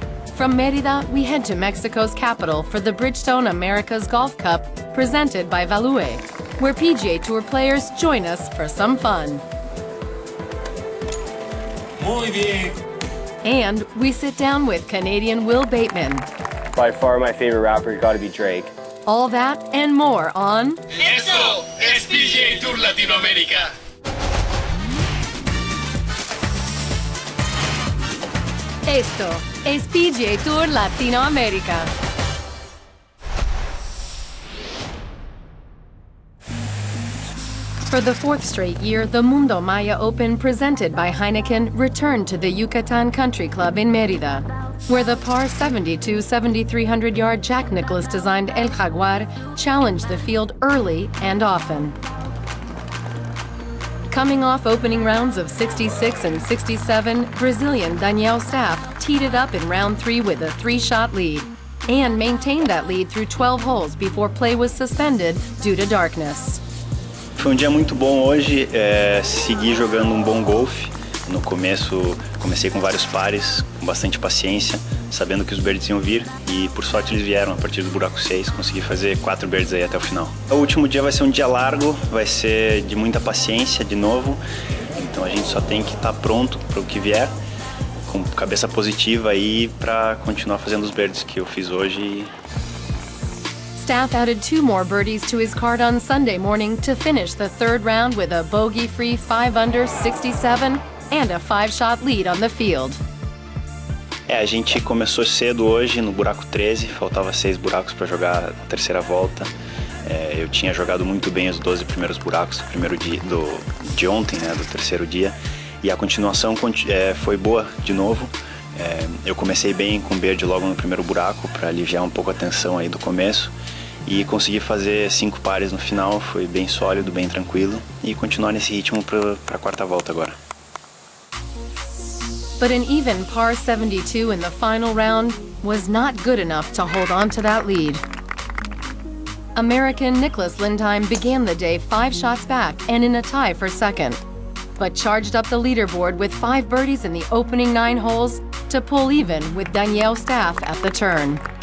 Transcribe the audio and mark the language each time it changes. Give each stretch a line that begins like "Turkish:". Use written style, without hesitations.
English: From Mérida, we head to Mexico's capital for the Bridgestone America's Golf Cup presented by Value, where PGA Tour players join us for some fun.
Spanish: Muy bien.
English: And we sit down with Canadian Will Bateman. By far my favorite rapper got to be Drake. All that and more on
Spanish: Esto es PGA TOUR Latinoamérica. Esto es PGA Tour Latinoamérica.
English: For the fourth straight year, the Mundo Maya Open presented by Heineken returned to the Yucatan Country Club in Mérida, where the par 72 7,300-yard Jack Nicklaus designed El Jaguar challenged the field early and often. Coming off opening rounds of 66 and 67, Brazilian Daniel Staff teed it up in round 3 with a 3-shot lead and maintained that lead through 12 holes before play was suspended due to darkness.
Portuguese: Foi dia muito bom hoje, segui jogando bom golfe. No começo, comecei com vários pares, com bastante paciência, sabendo que os birdies iam vir e por sorte eles vieram a partir do buraco 6, consegui fazer 4 birdies aí até o final. O último dia vai ser um dia largo, vai ser de muita paciência de novo, então a gente só tem que estar pronto para o que vier, com cabeça positiva aí para continuar fazendo os birdies que eu fiz hoje.
English: Staff added 2 more birdies to his card on Sunday morning to finish the third round with a bogey-free 5-under 67 and a 5-shot lead on the field.
Portuguese: A gente começou cedo hoje no buraco 13, faltava 6 buracos para jogar a terceira volta. Eu tinha jogado muito bem os 12 primeiros buracos do primeiro dia de ontem, né, do terceiro dia, e a continuação foi boa de novo. Eu comecei bem com o birdie logo no primeiro buraco para aliviar um pouco a tensão aí do começo e consegui fazer 5 pares no final, foi bem sólido, bem tranquilo e continuar nesse ritmo para a quarta volta agora.
English: But an even par 72 in the final round was not good enough to hold on to that lead. American Nicholas Lindheim began the day 5 shots back and in a tie for second, but charged up the leaderboard with 5 birdies in the opening 9 holes to pull even with Daniel Staff at the turn.